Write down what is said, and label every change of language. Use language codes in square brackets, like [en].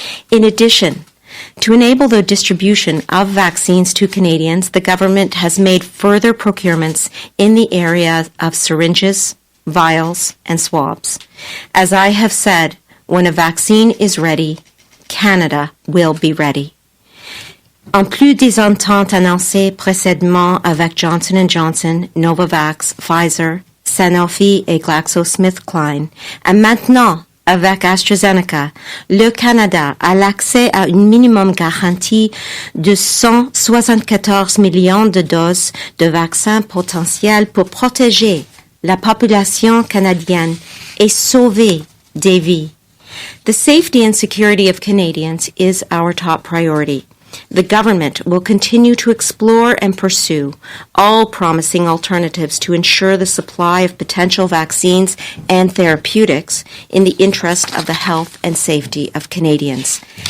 [en] In addition, to enable the distribution of vaccines to Canadians, the government has made further procurements in the area of syringes, vials, and swabs. As I have said, when a vaccine is ready, Canada will be ready. [fr] En plus des ententes annoncées précédemment avec Johnson & Johnson, Novavax, Pfizer, Sanofi et GlaxoSmithKline, et maintenant avec AstraZeneca, le Canada a l'accès à une minimum garantie de 174 millions de doses de vaccins potentiels pour protéger la population canadienne et sauver des vies. [en] The safety and security of Canadians is our top priority. The government will continue to explore and pursue all promising alternatives to ensure the supply of potential vaccines and therapeutics in the interest of the health and safety of Canadians.